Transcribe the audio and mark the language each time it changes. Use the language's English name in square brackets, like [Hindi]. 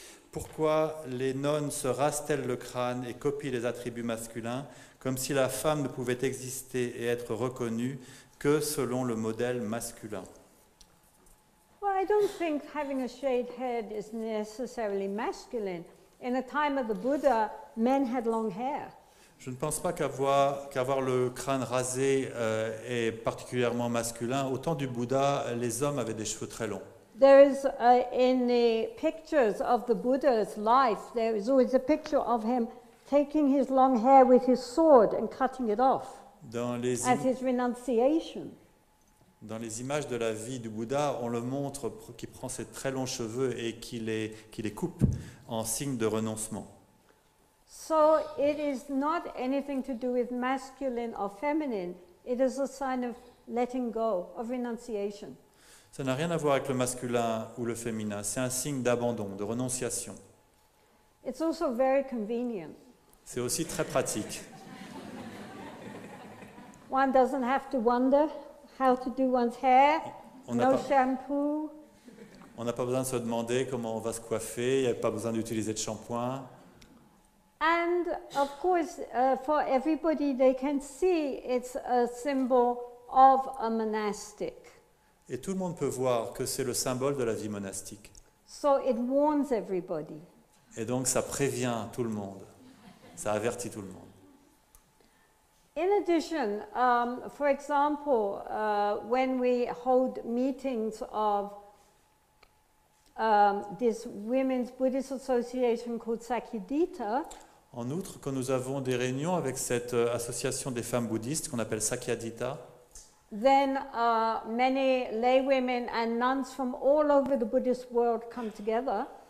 [French] Pourquoi les nonnes se rasent-elles le crâne et copient les attributs masculins comme si la femme ne pouvait exister et être reconnue que selon le modèle masculin? [English] Well, I don't think having a shaved head is necessarily masculine. In the time of the Buddha, men had long hair. [French] Je ne pense pas qu'avoir le crâne rasé est particulièrement masculin. Au temps du Bouddha, les hommes avaient des cheveux très longs. [English] There is, in the pictures of the Buddha's life, there is always a picture of him taking his long hair with his sword and cutting it off as his renunciation. [French] Dans les images de la vie du Bouddha, on le montre qui prend ses très longs cheveux et qui les coupe en signe de renoncement. [English] So it is not anything to do with masculine or feminine. It is a sign of letting go, of renunciation. [French] Ça n'a rien à voir avec le masculin ou le féminin. C'est un signe d'abandon, de renonciation. [English] It's also very convenient. [French] C'est aussi très pratique. [English] One doesn't have to wonder how to do one's hair, no shampoo. [French] On n'a pas besoin de se demander comment on va se coiffer, il n'y a pas besoin d'utiliser de shampoing. [English] And of course, for everybody, they can see it's a symbol of a monastic. [French] Et tout le monde peut voir que c'est le symbole de la vie monastique. [English] So it warns everybody. [French] Et donc ça prévient tout le monde, ça avertit tout le monde. [English] In addition, for example, when we hold meetings of this Women's Buddhist Association called Sakyadhita, [French] en outre, quand nous avons des réunions avec cette association des femmes bouddhistes qu'on appelle Sakyadhita, [English] then many lay women and nuns from all over the Buddhist world come together.